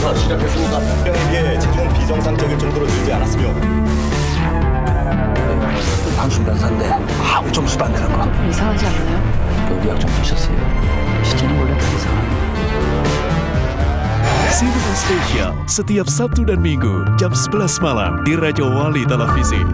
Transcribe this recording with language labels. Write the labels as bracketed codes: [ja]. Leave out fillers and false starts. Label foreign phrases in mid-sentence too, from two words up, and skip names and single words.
[ko] 시작했으니까 병에 비해 체중은 비정상적일 정도로 늘지 않았으며 방순변사인데 아무 점수도 안 되는 거. 이상하지 않나요? 의학 좀 보셨어요? 시체는 원래 다 이상합니다. [id] CNN Spesial setiap Sabtu dan Minggu jam 11 malam di Raja Wali Televisi.